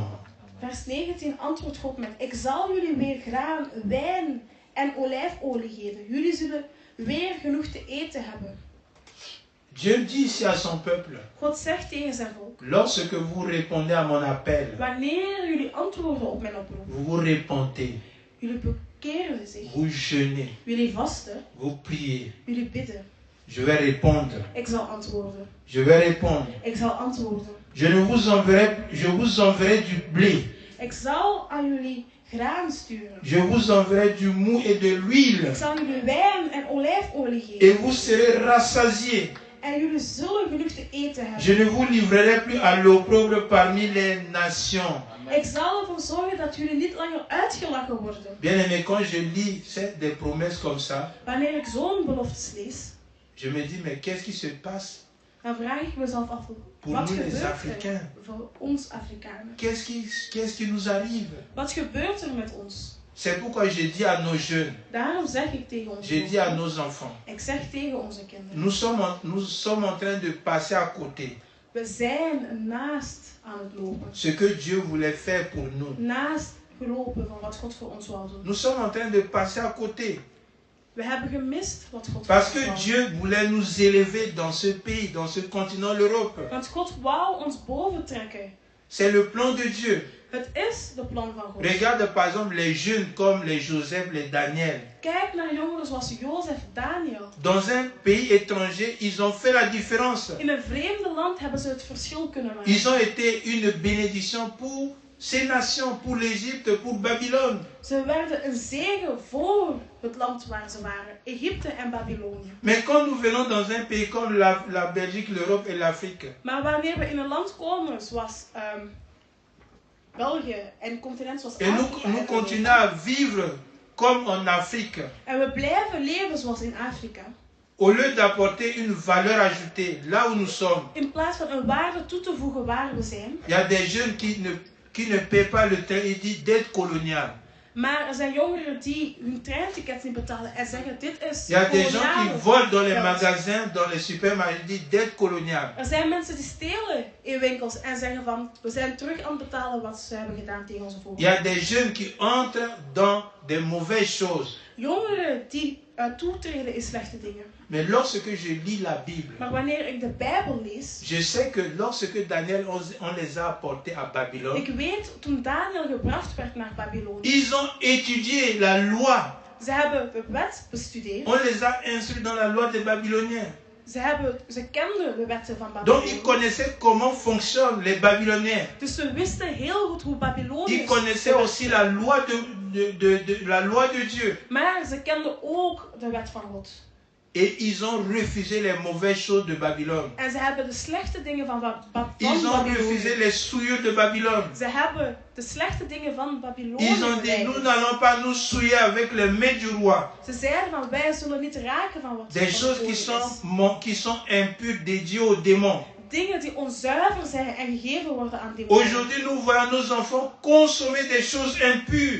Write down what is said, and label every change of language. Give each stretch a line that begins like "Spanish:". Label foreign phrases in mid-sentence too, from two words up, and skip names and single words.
Dutch: vers 19 antwoordt God met, ik zal jullie weer graan, wijn en olijfolie geven. Jullie zullen weer genoeg te eten hebben.
French: Dieu dit ici à son peuple,
Dutch: God zegt tegen zijn volk,
French: lorsque vous répondez à mon appel,
Dutch: wanneer jullie antwoorden op mijn oproep,
French: vous vous repentez,
Dutch: jullie bekeren zich,
French: vous jeûnez,
Dutch: jullie vasten,
French: vous priez,
Dutch: jullie bidden,
French: je vais répondre.
Dutch: ik zal antwoorden.
French: Je vais répondre.
Dutch: Ik zal antwoorden.
French: Je vous enverrai du blé.
Dutch: Ik zal aan jullie graan sturen.
French: Je vous enverrai du mou et de l'huile.
Dutch: Ik zal jullie wijn en olijfolie geven.
French: Et vous serez rassasiés.
Dutch: En jullie zullen genoeg te eten hebben.
French: Je ne vous livrerai plus à l'opprobre parmi les nations.
Dutch: Ik zal ervoor zorgen dat jullie niet langer uitgelachen worden.
French: Bien-aimé, quand je lis des promesses comme ça,
Dutch: Wanneer ik zo'n beloftes lees,
French: je me dis, mais qu'est-ce qui se passe
Dutch: dan vraag ik mezelf af,
French: pour
Dutch: wat
French: nous les
Dutch: gebeurt
French: Africains?
Dutch: er voor ons Afrikanen?
French: Qu'est-ce qui nous arrive?
Dutch: Wat gebeurt er met ons?
French: C'est pourquoi je dis à nos jeunes,
Dutch: Daarom zeg ik tegen onze
French: je dis à
Dutch: kinderen,
French: nos enfants,
Dutch: ik zeg tegen onze kinderen,
French: nous sommes en train de passer à côté.
Dutch: we zijn naast aan het lopen.
French: Ce que Dieu voulait faire pour nous.
Dutch: Naast gelopen van wat God voor ons wou doen.
French: Nous sommes en train de passer à côté.
Dutch: We hebben gemist wat God
French: Parce
Dutch: voor
French: que
Dutch: ons wou.
French: Dieu voulait nous élever dans ce pays, dans ce continent, l'Europe.
Dutch: Want God wou ons boven trekken.
French: C'est le plan de Dieu.
Dutch: Het is de plan van God.
French: Regarde par exemple les jeunes comme les Joseph, les Daniel.
Dutch: Kijk naar jongeren zoals Jozef, Daniel.
French: Dans un pays étranger, ils ont fait la différence.
Dutch: In een vreemde land hebben ze het verschil kunnen maken.
French: Ils ont été une bénédiction pour ces nations, pour l'Égypte, pour Babylone.
Dutch: Ze werden een zegen voor het land waar ze waren. Egypte en Babylonië.
French: Mais quand nous venons dans un pays comme la Belgique, l'Europe et l'Afrique,
Dutch: Maar wanneer we in een land komen zoals België en een continent zoals
French: et
Dutch: Afrika.
French: nous continuons à vivre comme en Afrique,
Dutch: En we blijven leven zoals in Afrika.
French: au lieu d'apporter une valeur ajoutée là où nous sommes,
Dutch: In plaats van een waarde toe te voegen waar we zijn.
French: il y a des jeunes qui ne paient pas le train, ils disent dette coloniale.
Dutch: Maar er zijn jongeren die hun treintickets niet betalen en zeggen dit is
French: Il y a des gens qui
Dutch: koloniale
French: volent dans les
Dutch: geld.
French: magasins, dans les supermarchés, ils disent dette coloniale.
Dutch: Er zijn mensen die stelen in winkels en zeggen van we zijn terug aan het betalen wat ze hebben gedaan tegen onze
French: Il y
Dutch: voorouders.
French: a des jeunes qui entrent dans des mauvaises choses.
Dutch: Jongeren die toetreden in slechte dingen.
French: Mais lorsque je lis la Bible,
Dutch: Maar wanneer ik de Bijbel lees,
French: je sais que lorsque Daniel, on les a apportés à Babylone,
Dutch: ik weet toen Daniel gebracht werd naar Babylonië,
French: ils ont étudié la loi.
Dutch: ze hebben de wet bestudeerd.
French: On les a instruits dans la loi des Babyloniens.
Dutch: Ze kenden de wetten van
French: Donc
Dutch: Babylonië.
French: ils connaissaient comment fonctionnent les Babyloniens.
Dutch: Dus ze wisten heel goed hoe Babylonië.
French: Ils connaissaient aussi la loi la loi de Dieu.
Dutch: Maar ze kenden ook de wet van God.
French: Et ils ont refusé les mauvaises choses de Babylone.
Dutch: En ze hebben de slechte dingen van
French: Ils ont
Dutch: Babylonië.
French: refusé les souillures de Babylone.
Dutch: Ze hebben de slechte dingen van Babylonië.
French: Ils ont dit, nous n'allons pas nous souiller avec les mains du roi.
Dutch: Ze zeiden van wij zullen niet raken van wat
French: Des choses qui sont impures, dédiées aux démons.
Dutch: Dingen die onzuiver zijn en gegeven worden aan demonen.
French: Aujourd'hui, nous voyons nos enfants consommer des choses impures.